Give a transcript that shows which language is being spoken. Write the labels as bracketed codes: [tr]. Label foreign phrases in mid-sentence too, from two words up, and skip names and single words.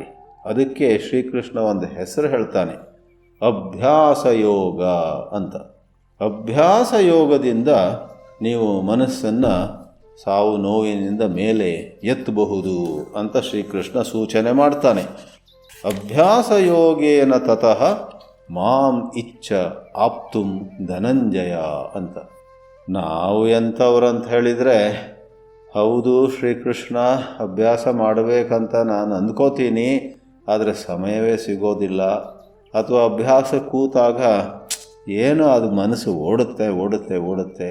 [kn] ಅದಕ್ಕೆ ಶ್ರೀಕೃಷ್ಣ ಒಂದು ಹೆಸರು ಹೇಳ್ತಾನೆ, ಅಭ್ಯಾಸ ಯೋಗ ಅಂತ. ಅಭ್ಯಾಸ ಯೋಗದಿಂದ ನೀವು ಮನಸ್ಸನ್ನು ಸಾವು ನೋವಿನಿಂದ ಮೇಲೆ ಎತ್ತಬಹುದು ಅಂತ ಶ್ರೀಕೃಷ್ಣ ಸೂಚನೆ ಮಾಡ್ತಾನೆ. [sa] ಅಭ್ಯಾಸ ಯೋಗೇನ ತತಃ ಮಾಂ ಇಚ್ಛ ಆಪ್ತುಂ ಧನಂಜಯ ಅಂತ. [kn] ನಾವು ಎಂಥವ್ರಂತ ಹೇಳಿದರೆ, ಹೌದು ಶ್ರೀಕೃಷ್ಣ, ಅಭ್ಯಾಸ ಮಾಡಬೇಕಂತ ನಾನು ಅಂದ್ಕೋತೀನಿ, ಆದರೆ ಸಮಯವೇ ಸಿಗೋದಿಲ್ಲ. ಅಥವಾ ಅಭ್ಯಾಸ ಕೂತಾಗ ಏನೋ ಅದು ಮನಸ್ಸು ಓಡುತ್ತೆ.